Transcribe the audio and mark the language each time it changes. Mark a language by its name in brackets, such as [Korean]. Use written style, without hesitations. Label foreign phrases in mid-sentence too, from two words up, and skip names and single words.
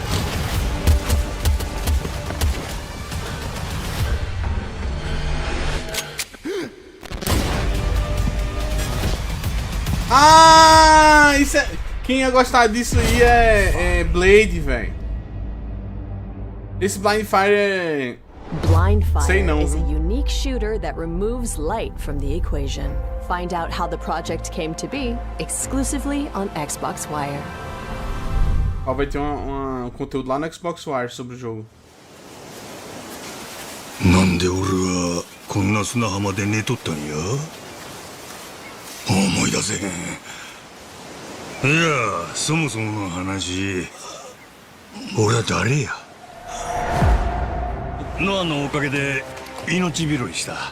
[Portuguese] Ah, isso é... Quem ia gostar disso aí é Blade, velho. Esse Blind Fire é... [English] Blind [Portuguese] Sei não, [English] Fire is a [Portuguese] viu? [English] unique shooter that removes light from the equation. Find out how the project came to be exclusively on Xbox Wire. [Portuguese] Ó, vai ter um conteúdo lá no Xbox Wire sobre o jogo. [Japanese] なんで俺はこんな砂浜で寝とったんや思い出せへん。いやそもそもの話俺は誰やノアのおかげで命拾いした。